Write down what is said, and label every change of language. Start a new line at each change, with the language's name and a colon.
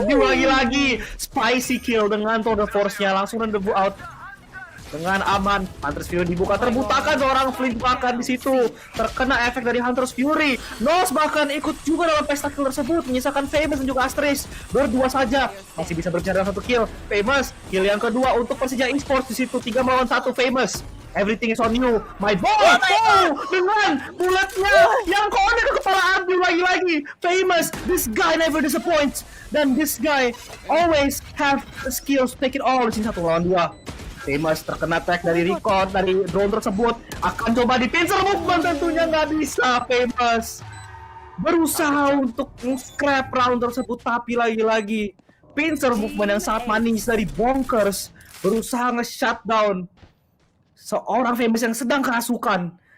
Indonesian: Ardiu lagi-lagi spicy kill dengan Tour de Force-nya langsung rendezvous out dengan aman. Hunter's Fury dibuka, terbutakan seorang Flint bahkan di situ terkena efek dari Hunter's Fury. Nos bahkan ikut juga dalam pesta kill tersebut, menyisakan Famous dan juga Astralis berdua saja masih bisa berbicara dalam 1 kill. Famous kill yang kedua untuk Persija Esports di situ 3 melawan 1 Famous.
English: Everything is on you, my boy.
Indonesian: Dengan bulatnya yang connect ke kepala Ardiu lagi-lagi.
English: Famous, this guy never disappoints, dan this guy always have the skills to take it all
Indonesian: di sini 1 lawan 2. Famous terkena tag dari Recon, dari drone tersebut. Akan coba di pincer movement, tentunya nggak bisa. Famous berusaha untuk scrap round tersebut, tapi lagi-lagi pincer movement yang sangat manis dari Bonkers berusaha nge-shutdown seorang Famous yang sedang kerasukan.